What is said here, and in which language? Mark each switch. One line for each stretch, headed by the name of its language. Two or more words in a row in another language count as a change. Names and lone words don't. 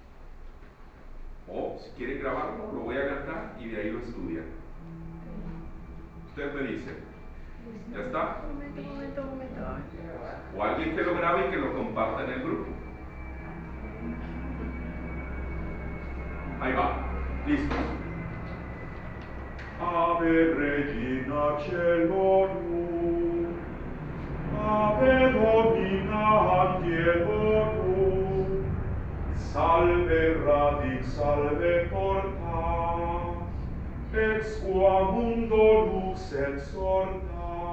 Spanish: O si quieren grabarlo, lo voy a cantar y de ahí lo estudian. Usted me dice, ¿ya está? Momento. O alguien que lo grabe y que lo comparta en el grupo. Ahí va, listos.
Latin: Ave Regina Celorum, Ave Domina Angielorum, salve radix, salve porta, ex qua mundo lux exorta.